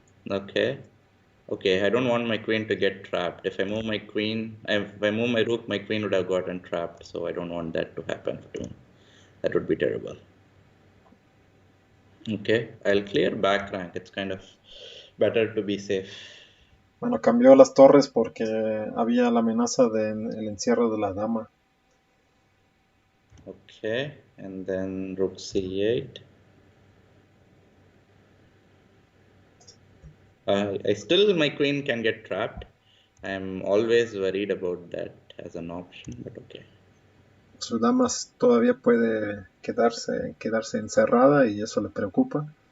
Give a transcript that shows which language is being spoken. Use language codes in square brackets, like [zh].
[en] Okay. Okay, I don't want my queen to get trapped. If I move my queen, if I move my rook, my queen would have gotten trapped. So I don't want that to happen to me. That would be terrible. Okay, I'll clear back rank. It's kind of better to be safe. [es] Bueno, cambió las torres porque había la amenaza del encierro de la dama. [en] Okay, and then rook c8. My queen can get trapped. I'm always worried about that as an option, but okay. [es] Su dama todavía puede quedarse encerrada y eso le preocupa.